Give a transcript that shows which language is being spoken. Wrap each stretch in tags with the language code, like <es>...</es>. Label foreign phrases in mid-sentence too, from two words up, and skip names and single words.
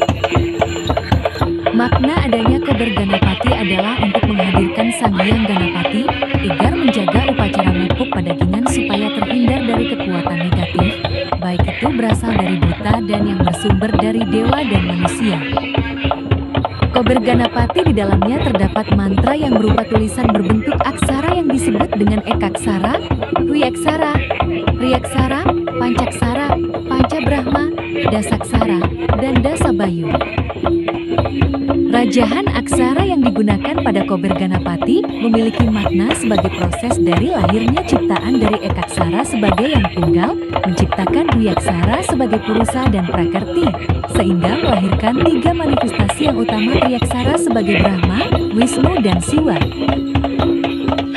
<id>Makna adanya kober Ganapati adalah untuk menghadirkan Sang Hyang Ganapati agar menjaga upacara mupuk padagingan supaya terhindar dari kekuatan negatif, baik itu berasal dari buta dan yang bersumber dari dewa dan manusia. Kober Ganapati di dalamnya terdapat mantra yang berupa tulisan berbentuk aksara yang disebut dengan Ekaksara, Dwiaksara, Triaksara, Pancaksara, Pancabrahma, Dasaksara, dan Dasabayu. Rajahan aksara yang digunakan pada Kober Ganapati memiliki makna sebagai proses dari lahirnya ciptaan dari Ekaksara sebagai yang tunggal, menciptakan Dwiaksara sebagai Purusa dan Prakerti, sehingga melahirkan tiga manifestasi yang utama Triaksara sebagai Brahma, Wisnu, dan Siwa.</id>